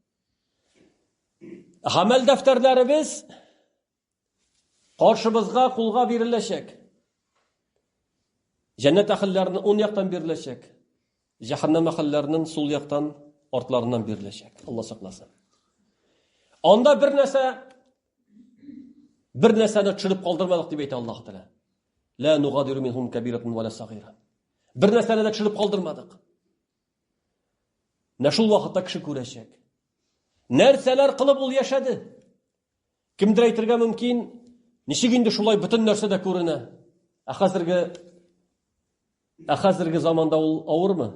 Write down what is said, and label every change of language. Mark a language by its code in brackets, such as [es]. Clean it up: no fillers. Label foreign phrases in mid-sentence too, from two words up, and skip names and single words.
[tt] Гамәл дәфтәрләребез каршыбызга кулга биреләчәк. Җәннәт әһелләренең уң яктан биреләчәк. Җәһәннәм әһелләренең сул яктан артларыннан биреләчәк. Алла сакласын. Анда бер нәрсәне төшереп калдырмадык дип әйтә Аллаһ Тәгалә. [ar] لا نغادر منهم كبيرة ولا صغيرة. [tt] Бер нәрсәне дә төшереп калдырмадык. Шул вакытта кеше күрәчәк. Нәрсәләр кылып ул яшәде? Кемдер әйтергә мөмкин, ничек инде шулай бөтен нәрсә дә күренә? Хәзерге заманда ул авырмы?